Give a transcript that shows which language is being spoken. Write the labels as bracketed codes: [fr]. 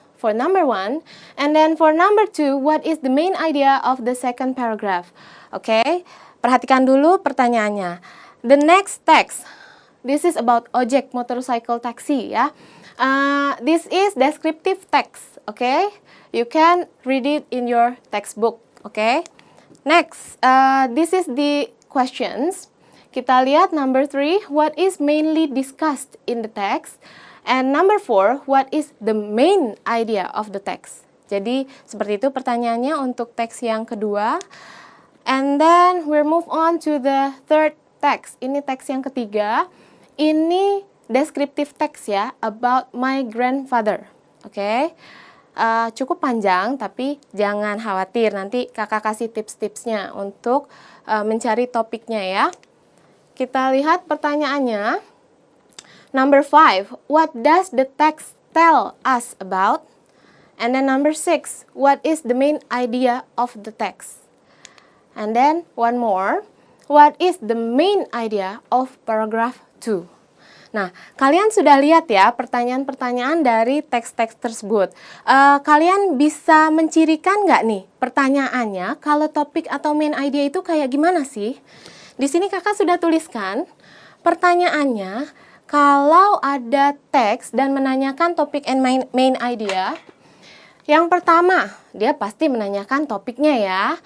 [en] For number 1, and then for number 2, what is the main idea of the second paragraph? [id] Oke, perhatikan dulu pertanyaannya. [en] The next text. This is about ojek motorcycle taxi ya. This is descriptive text, okay? You can read it in your textbook, okay? Next, this is the questions. [id] Kita lihat [en] number 3, what is mainly discussed in the text? And number 4, what is the main idea of the text? [id] Jadi seperti itu pertanyaannya untuk teks yang kedua. [en] And then we move on to the third text. [id] Ini teks yang ketiga. [en] Ini descriptive text ya, about my grandfather. [id] Oke, cukup panjang tapi jangan khawatir, nanti kakak kasih tips-tipsnya untuk mencari topiknya ya. Kita lihat pertanyaannya. [en] Number 5, what does the text tell us about? And then number 6, what is the main idea of the text? And then one more, what is the main idea of paragraph 2? [id] Nah, kalian sudah lihat ya pertanyaan-pertanyaan dari teks-teks tersebut. Kalian bisa mencirikan nggak nih pertanyaannya kalau topik atau main idea itu kayak gimana sih? Di sini kakak sudah tuliskan pertanyaannya, kalau ada teks dan menanyakan topik and main idea, yang pertama dia pasti menanyakan topiknya ya.